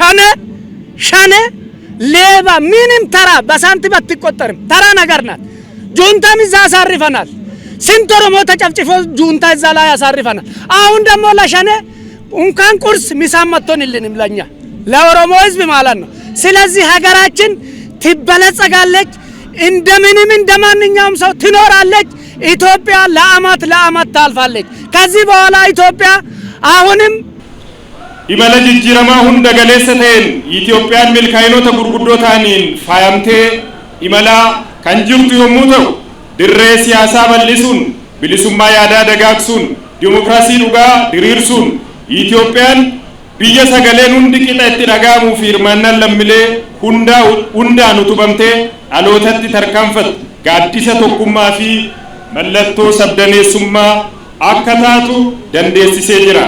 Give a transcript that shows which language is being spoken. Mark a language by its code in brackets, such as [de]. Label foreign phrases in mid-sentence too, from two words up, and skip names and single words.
[am] ሸኔ ሌባ ምንም ተራ በሳንቲም አትቆጠርም ተራ ነገር ናት ጁንታም እዛ ያሳርፈናል ስንት ኦሮሞ ተጨፍጭፎ ጁንታ እዛ ላይ ያሳርፈናል አሁን ደሞ ለሸኔ እንኳን ቁርስ ሚሳም መጥቶንልንም ለኛ ለኦሮሞ ህዝብ ማለት ነው ስለዚህ ሀገራችን ትበለጸጋለች እንደምንም እንደማንኛውም ሰው ትኖራለች ኢትዮጵያ ለአመት ታልፋለች ከዚህ በኋላ ኢትዮጵያ አሁንም [om] imala jijjiiramaa hunda galeessa ta'een Itoophiyaan milkaa'inoota gurguddoo ta'aniin faayamtee imala kan jirtu yommuu ta'u dirree siyaasaa bal'isuun bilisummaa yaadaa dagaagsuun dimokiraasii dhugaa diriirsuun Itoophiyaan biyya sagaleen hundi qixa itti dhaga'amuu fi hirmaannaan lammiilee hundaan utubamtee dhalootatti tarkaanfattu gaaddisa tokkummaa fi mallattoo sabdaneessummaa akka taatu dandeessisee jira.